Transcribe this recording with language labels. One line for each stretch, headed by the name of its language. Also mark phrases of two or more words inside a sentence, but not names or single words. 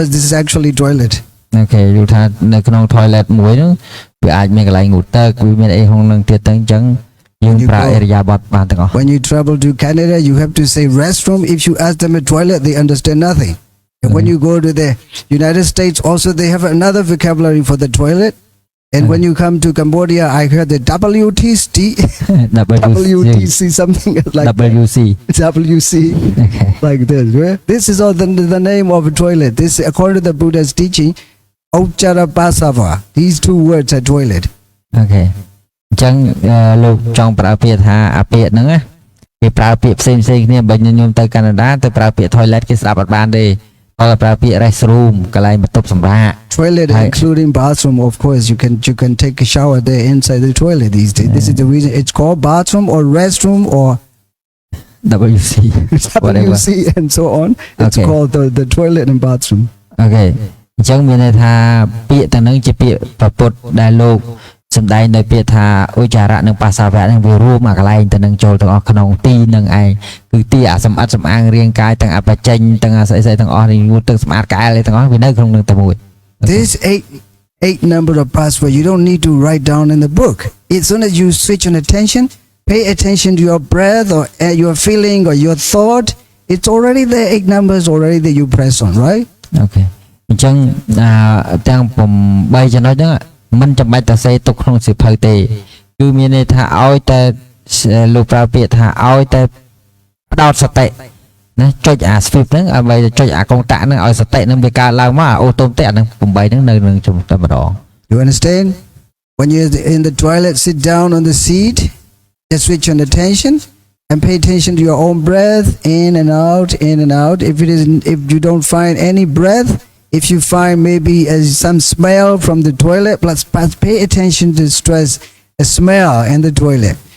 English: This is actually toilet. Okay.
Khmer: យល់ថានៅក្នុង toilet មួយហ្នឹងវាអាចមានកន្លែងងូតទឹកវាមានអីក្នុងហ្នឹងទៀតទៅអញ្ចឹងយើងប្រើអិរិយាបថបានទាំងអស់
English: When you travel to Canada, you have to say restroom. If you ask them a toilet, they understand nothing. And when you go to the United States, also they have another vocabulary for the toilet. And when you come to Cambodia, I heard the WTC, WTC, something like WC. WC, Okay. like this. Right? This is all the name of a toilet. This, according to the Buddha's teaching,
Pali: Ochara Pasava.
English: These two words are toilet.
Khmer: Okay. អញ្ចឹងលោកចង់ប្រើពាក្យថាអាពាក្យហ្នឹងណាគេប្រើពាក្យផ្សេងៗគ្នាបើញញោមទៅកាណាដាទៅប្រើពាក្យ toilet គេស្ដាប់អត់បានទេគាត់ប្រើពាក្យ restroom កន្លែងបន្ទប់សម្រាក
English: Toilet including bathroom, of course. You can take a shower there inside the toilet these days. This is the reason it's called bathroom or restroom or WC WC and so on. It's called the toilet and bathroom. Okay.
Khmer: អញ្ចឹងមានន័យថាពាក្យទាំងហ្នឹងជាពាក្យប្រពុតដែលលោកសម្ដែងដោយពាក្យថាឧច្ចារៈនិងបាសាវៈហ្នឹងវារួមមកកន្លែងទៅនឹងចូលទាំងអស់ក្នុងទីនឹងឯងគឺទីអាសម្បត្តិសម្អាងរាងកាយទាំងអបចេញទាំងអាស្អីទាំងអស់នេះទឹកសម្អាតក្អែលអីទាំងអស់វានៅក្នុងនឹងតែមួយ
English: This eight number of password you don't need to write down in the book. As soon as you switch on attention, pay attention to your breath or your feeling or your thought, it's already there. 8 numbers already that you press on, right? Okay.
Khmer: អញ្ចឹងទាំង8ចំណុចហ្នឹងមិនចាំបាច់តែសេទុកក្នុងសៀវភៅទេគឺមានន័យថាឲ្យតែលោកប្រើពាក្យថាឲ្យតែផ្ដោតសតិណាចុចអា swift ហ្នឹងឲ្យចុចអាកុងតាក់ហ្នឹងឲ្យសតិហ្នឹងវាកើតឡើងមកអូតូម៉ាទិកអាហ្នឹង8ហ្នឹងនៅនឹងជំតែម្ដង
English: You understand? When you're in the toilet, sit down on the seat, just switch on attention and pay attention to your own breath in and out, in and out. If you don't find any breath, if you find maybe some smell from the toilet, plus pay attention to stress a smell in the toilet.